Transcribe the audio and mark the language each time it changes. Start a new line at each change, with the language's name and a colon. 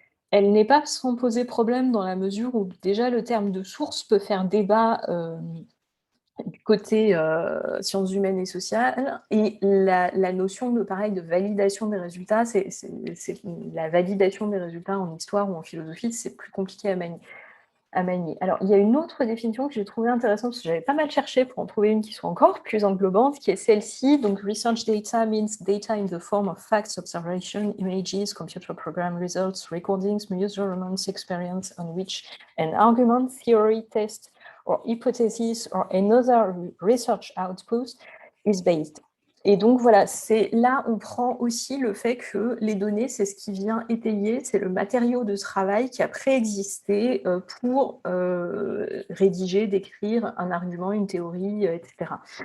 French: Elle n'est pas sans poser problème dans la mesure où déjà le terme de source peut faire débat du côté sciences humaines et sociales, et la notion de validation des résultats, la validation des résultats en histoire ou en philosophie, c'est plus compliqué à manier. Alors, il y a une autre définition que j'ai trouvée intéressante, parce que j'avais pas mal cherché pour en trouver une qui soit encore plus englobante, qui est celle-ci.
English: Donc, research data means data in the form of facts, observation, images, computer program results, recordings, measurements, experience on which an argument, theory, test, or hypothesis, or another research output is based.
French: Et donc voilà, là on prend aussi le fait que les données, c'est ce qui vient étayer, c'est le matériau de travail qui a préexisté pour rédiger, décrire un argument, une théorie, etc.